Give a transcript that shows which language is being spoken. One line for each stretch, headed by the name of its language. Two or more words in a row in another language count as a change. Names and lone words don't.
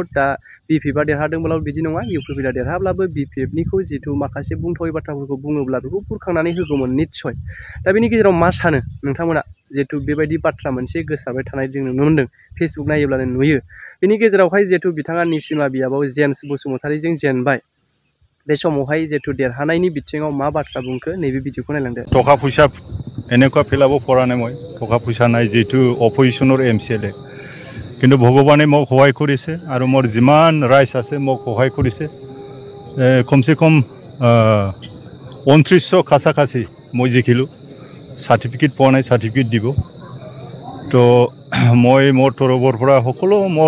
Bodo: दा BPFआ देरहादोंब्लाबो बिदि नङा UPPआ देरहाब्लाबो BPFनिखौ जिथु माखासे बुंथावै बाथ्राफोरखौ बुङोब्ला बेखौ बुरखांनानै होगौमोन निस्सय दा बेनि गेजेराव मा सानो नोंथांमोना जिहेतु बेबायदि बाथ्रा मोनसे गोसारबाय थानाय जों नुनो मोन्दों फेसबुक नायोब्लानो नुयो बेनि गेजेरावहाय जिहेतु बिथाङा निसिमा बियाबाव जेम्स बसुमतारीजों जेनबाय बे समावहाय जिहेतु देरहानायनि बिथिङाव मा बाथ्रा बुंखो नैबे भिडिअखौ नायलांदो
Assamese: টকা পইচা এনেকুৱা ফেলাব পৰা নাই মই টকা পইচা নাই যেটো অপজিশনৰ MCLA কিন্তু ভগৱানে মোক সহায় কৰিছে আৰু মোৰ যিমান ৰাইজ আছে মোক সহায় কৰিছে কমসে কম 2900 কাছাকাছি মই জিকিলো সাৰ্টিফিকেট পোৱা নাই সাৰ্টিফিকেট দিব তো মই মোৰ তৰফৰ পৰা সকলো মোৰ